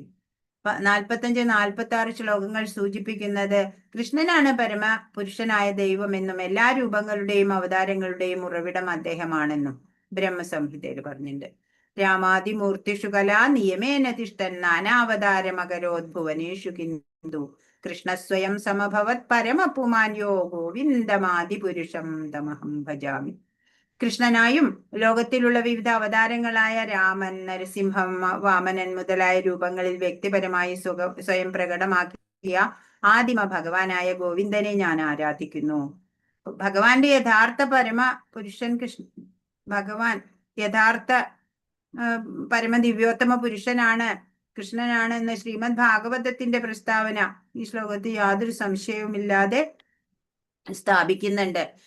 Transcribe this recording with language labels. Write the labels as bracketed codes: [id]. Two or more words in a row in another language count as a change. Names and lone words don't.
[ml] 45, 46 ശ്ലോകങ്ങൾ സൂചിപ്പിക്കുന്നത് കൃഷ്ണനാണ് പരമ പുരുഷനായ ദൈവമെന്നും എല്ലാ രൂപങ്ങളുടെയും അവതാരങ്ങളുടെയും ഉറവിടം അദ്ദേഹമാണെന്നും ബ്രഹ്മസംഹിതയിൽ പറഞ്ഞിട്ടുണ്ട്. [sa] രാമാതിമൂർത്തിഷു കലാ നിയമേന തിഷ്ഠൻ നാനാവതാരമകരോദ്ഭുവനേഷു കിന്തു കൃഷ്ണസ്വയം സമഭവത് പരമപുമാന്യോ ഗോവിന്ദമാദിപുരുഷം തമഹം ഭജാമി. [ml] കൃഷ്ണനായും ലോകത്തിലുള്ള വിവിധ അവതാരങ്ങളായ രാമൻ, നരസിംഹം, വാമനൻ മുതലായ രൂപങ്ങളിൽ വ്യക്തിപരമായി സ്വയം പ്രകടമാക്കിയ ആദിമ ഭഗവാനായ ഗോവിന്ദനെ ഞാൻ ആരാധിക്കുന്നു. ഭഗവാന്റെ യഥാർത്ഥ പരമ പുരുഷൻ ഭഗവാൻ യഥാർത്ഥ പരമദിവ്യോത്തമ പുരുഷനാണ്, കൃഷ്ണനാണ് എന്ന ശ്രീമദ് ഭാഗവതത്തിന്റെ പ്രസ്താവന ഈ ശ്ലോകത്തിൽ യാതൊരു സംശയവുമില്ലാതെ സ്ഥാപിക്കുന്നുണ്ട്.